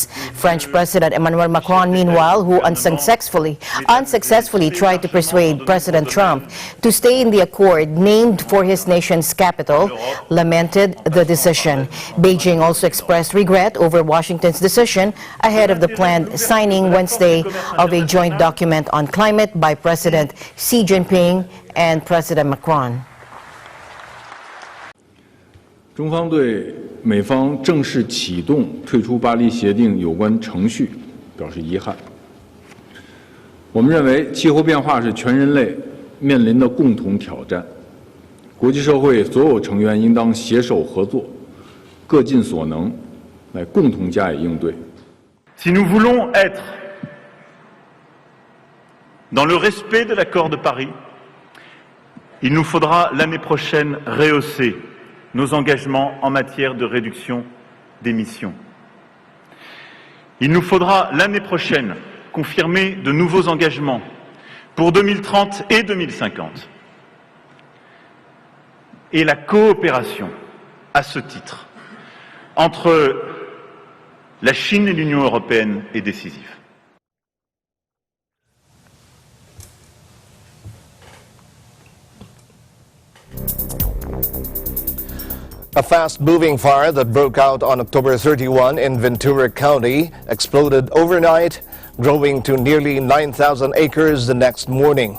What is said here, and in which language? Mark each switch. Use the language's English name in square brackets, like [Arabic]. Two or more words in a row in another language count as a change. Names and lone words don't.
[English] French President Emmanuel Macron, meanwhile, who unsuccessfully tried to persuade President Trump to stay in the accord named for his nation's capital, lamented the decision. Beijing also expressed regret over Washington's decision ahead of the planned signing Wednesday of a joint document on climate by President Xi Jinping and President Macron. [Chinese] 中方对美方正式启动退出巴黎协定有关程序表示遗憾。我们认为，气候变化是全人类面临的共同挑战，国际社会所有成员应当携手合作，各尽所能，来共同加以应对。 [French] Si nous voulons être dans le respect de l'accord de Paris, il nous faudra l'année prochaine rehausser nos engagements en matière de réduction d'émissions. Il nous faudra l'année prochaine confirmer de nouveaux engagements pour 2030 et 2050. Et la coopération, à ce titre, entre la Chine et l'Union européenne est décisive. [English] A fast-moving fire that broke out on October 31 in Ventura County exploded overnight, growing to nearly 9,000 acres the next morning.